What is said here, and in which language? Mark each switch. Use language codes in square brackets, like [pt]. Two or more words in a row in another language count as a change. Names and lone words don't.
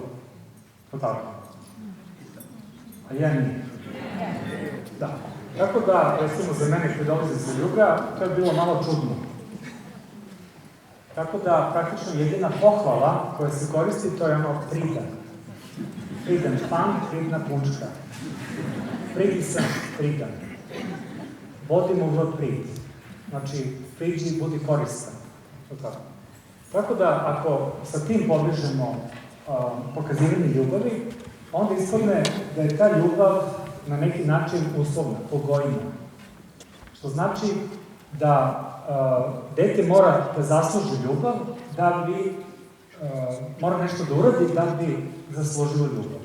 [sr] To tako? A ja nije. Da. Tako da, recimo, za mene koji dolazi sa juga, to je bilo malo čudno. Tako da, praktično, jedina pohvala koja se koristi, to je ono pridan. [sl] Pridan pan, pridna punčka. Pridi sam pridan. Vodimo v prid. [sr] Znači, priđi, budi koristan. Tako da, ako sa tim pobližemo pokazivanje ljubavi, onda ispadne da je ta ljubav na neki način uslovna, pogojna. Što znači da dete mora da zasluži ljubav, da bi mora nešto da uradi da bi zaslužilo ljubav.